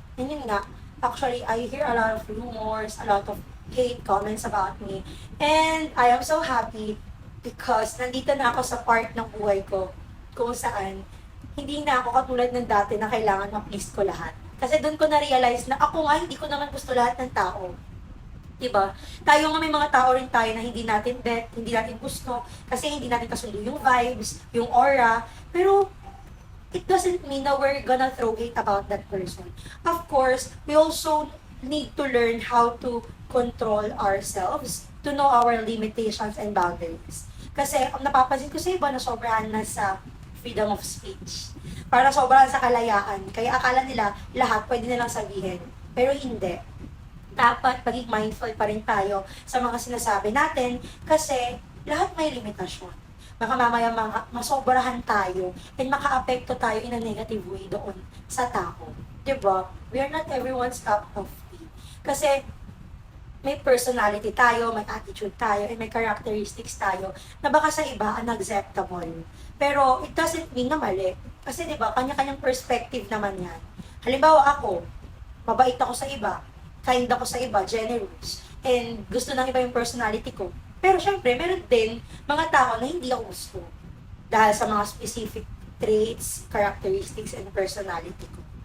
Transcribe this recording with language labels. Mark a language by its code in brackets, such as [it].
[en] And yun nga, actually, I hear a lot of rumors, a lot of hate comments about me. And I am so happy because [tl] nandito na ako sa part ng buhay ko kung saan hindi na ako katulad ng dati na kailangan ma-please ko lahat. Kasi doon ko na-realize na ako nga, hindi ko naman gusto lahat ng tao. Diba? Tayo nga may mga tao rin tayo na hindi natin bet, hindi natin gusto, kasi hindi natin kasundo yung vibes, yung aura. [en] Pero it doesn't mean na we're gonna throw hate about that person. Of course, we also need to learn how to control ourselves, to know our limitations and boundaries. [tl] Kasi ang napapansin ko sa iba na sobrahan na sa freedom of speech. Para sobrahan sa kalayaan. Kaya akala nila lahat pwede nilang sabihin. Pero hindi. Dapat maging mindful pa rin tayo sa mga sinasabi natin kasi lahat may limitasyon. Baka mamaya masobrahan tayo and maka-apekto tayo [en] in a negative way [tl] doon sa tao. Diba? [en] We are not everyone's cup of tea. [tl] Kasi may personality tayo, may attitude tayo, and may characteristics tayo na baka sa iba unacceptable. Pero [en] it doesn't mean [tl] na mali. Kasi diba, kanya-kanyang perspective naman yan. Halimbawa ako, mabait ako sa iba, kind ako sa iba, generous, and gusto ng iba yung personality ko. Pero syempre, meron din mga tao na hindi ako gusto. Dahil sa mga specific traits, characteristics, and personality ko.